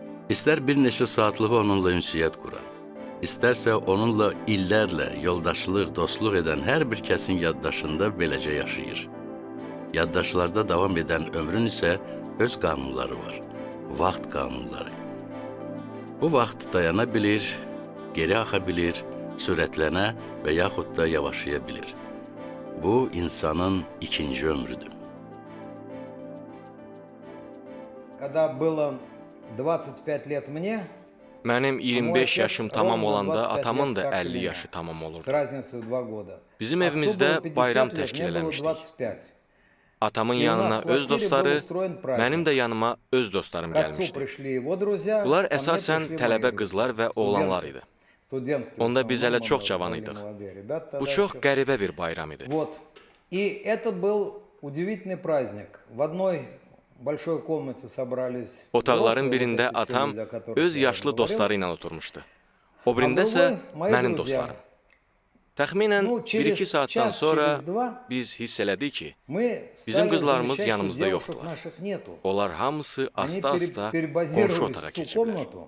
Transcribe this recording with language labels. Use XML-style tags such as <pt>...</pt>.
<az>İstər bir neçə saatlıq onunla ünsiyyət quran, istərsə onunla illərlə yoldaşlıq, dostluq edən hər bir kəsin yaddaşında beləcə yaşayır. Yaddaşlarda davam edən ömrün isə öz qanunları var, vaxt qanunları. Bu vaxt dayana bilir, geri axa bilir, sürətlənə və yaxud da yavaşaya bilir. Bu, insanın ikinci ömrüdür.</az> <ru>Когда было 25 лет мне,</ru> <az>Mənim 25 yaşım tamam olanda atamın da 50 yaşı tamam</az> <ru>с</ru> <az>olurdu.</az> <ru>разницей в 2 года.</ru> <az>Bizim evimizdə bayram təşkil eləmişdik. Atamın yanına öz dostları, mənim də yanıma öz dostlarım gəlmişdi. Bunlar əsasən tələbə qızlar və oğlanlar idi. Onda biz hələ çox cavan idik. Bu çox qəribə bir bayram idi.</az> <ru>И это был удивительный праздник. В одной большой комнате собрались.</ru> <az>Otaqların birində atam öz yaşlı dostları ilə oturmuşdu. O birində isə mənim dostlarım. Təxminən 1-2 saatdan sonra biz hiss elədik ki, bizim qızlarımız yanımızda yoxdular. Onlar hamısı asta-asta qonşu otağa keçiblər.</az>